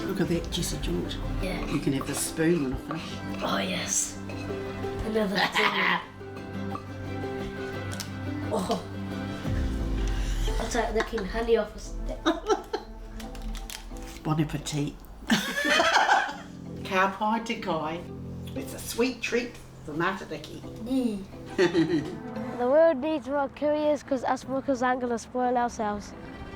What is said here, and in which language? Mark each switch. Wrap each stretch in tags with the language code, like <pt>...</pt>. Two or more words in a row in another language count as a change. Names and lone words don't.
<en>Look at that, Jessa George. Yeah. You can have the spoon when I finish. Oh yes. Another thing. Oh. I'll take licking honey off a stick.</en> <fr>Bon appetit.</fr> <mi>Ka pai te kai.</mi> <en>It's a sweet treat for Matariki. The world needs more couriers because us workers aren't going to spoil ourselves.</en>